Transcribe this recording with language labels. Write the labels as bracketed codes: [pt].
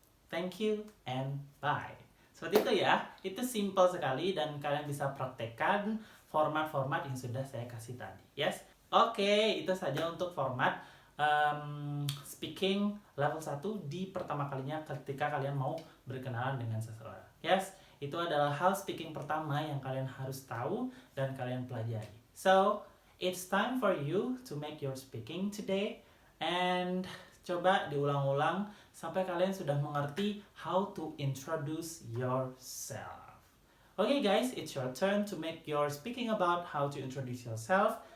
[en] Thank you and bye. [id] Seperti itu ya, itu simple sekali dan kalian bisa praktekkan format-format yang sudah saya kasih tadi. Yes? Oke, itu saja untuk format speaking level 1 di pertama kalinya ketika kalian mau berkenalan dengan seseorang. Yes? Itu adalah hal speaking pertama yang kalian harus tahu dan kalian pelajari. [en] So, it's time for you to make your speaking today and [id] coba diulang-ulang sampai kalian sudah mengerti [en] how to introduce yourself. Okay guys, it's your turn to make your speaking about how to introduce yourself.